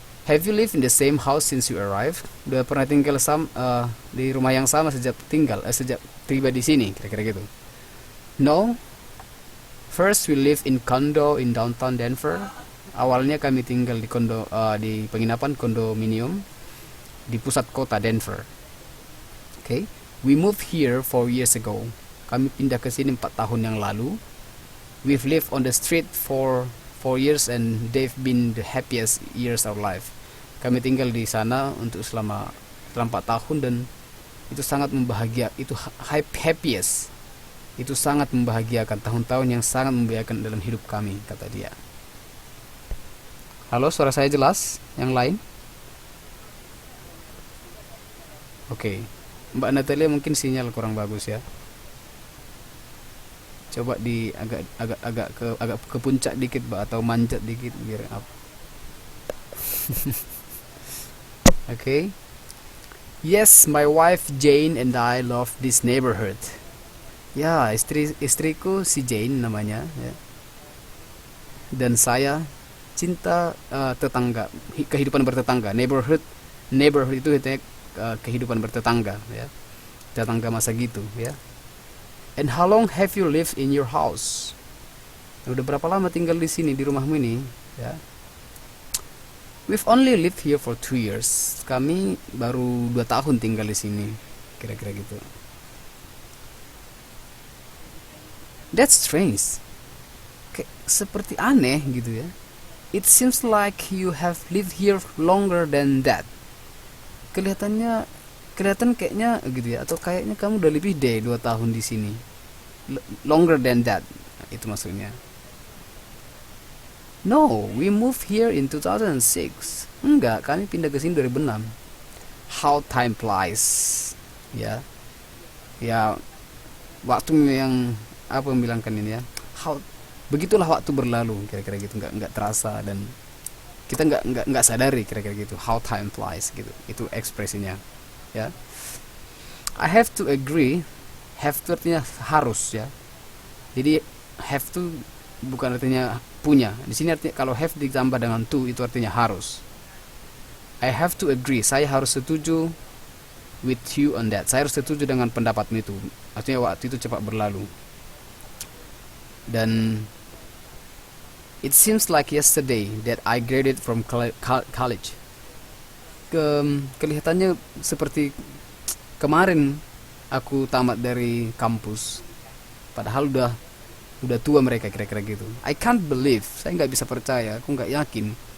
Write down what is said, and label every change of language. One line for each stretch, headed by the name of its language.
English: Have you lived in the same house since you arrived?
Indonesian: Udah pernah tinggal di rumah yang sama sejak tiba di sini, kira-kira gitu.
English: No. First we live in condo in downtown Denver.
Indonesian: Awalnya kami tinggal di di penginapan kondominium di pusat kota Denver. Okay.
English: We moved here 4 years ago.
Indonesian: Kami pindah ke sini 4 tahun yang lalu.
English: We've lived on the street for 4 years and they've been the happiest years of life.
Indonesian: Kami tinggal di sana selama 4 tahun dan itu sangat membahagiakan. Itu happiest. Itu sangat membahagiakan, tahun-tahun yang sangat membahagiakan dalam hidup kami, kata dia. Halo, suara saya jelas? Yang lain? Oke. Mbak Natalia mungkin sinyal kurang bagus ya. Coba di agak ke puncak dikit, Mbak, atau manjat dikit biar up. Okay.
English: Yes, my wife Jane and I love this neighborhood.
Indonesian: Ya, istriku si Jane namanya ya. Dan saya cinta tetangga, kehidupan bertetangga. Neighborhood itu kehidupan bertetangga ya, tetangga masa gitu ya.
English: And how long have you lived in your house?
Indonesian: Udah berapa lama tinggal di sini, di rumahmu ini ya?
English: We've only lived here for 2 years.
Indonesian: Kami baru 2 tahun tinggal di sini, kira-kira gitu.
English: That's strange.
Indonesian: Kayak seperti aneh gitu ya.
English: It seems like you have lived here longer than that.
Indonesian: Kelihatan kayaknya gitu ya, atau kayaknya kamu udah lebih dari 2 tahun di sini.
English: Longer than that,
Indonesian: itu maksudnya.
English: No, we moved here in 2006.
Indonesian: Enggak, kami pindah ke sini 2006.
English: How time flies. Ya.
Indonesian: Ya, waktu yang membilangkan ini ya. Begitulah waktu berlalu, kira-kira gitu, enggak terasa dan kita nggak sadari, kira-kira gitu.
English: How time flies
Indonesian: gitu, itu ekspresinya ya.
English: I have to agree.
Indonesian: Have to artinya harus ya, jadi have to bukan artinya punya. Di sini artinya kalau have ditambah dengan to itu artinya harus.
English: I have to agree,
Indonesian: saya harus setuju
English: with you on that.
Indonesian: Saya harus setuju dengan pendapatmu itu, artinya waktu itu cepat berlalu. Dan
English: It seems like yesterday that I graduated from college.
Indonesian: Kelihatannya seperti kemarin aku tamat dari kampus. Padahal udah tua mereka, kira-kira gitu.
English: I can't believe,
Indonesian: saya nggak bisa percaya, aku nggak yakin.